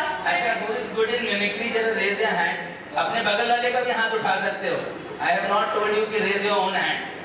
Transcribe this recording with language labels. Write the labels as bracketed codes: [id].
[en] अच्छा, who is good in mimicry? जरा raise your hands. [hi] अपने बगल वाले का भी हाथ उठा सकते हो. [en] I have not told you कि raise your own hand.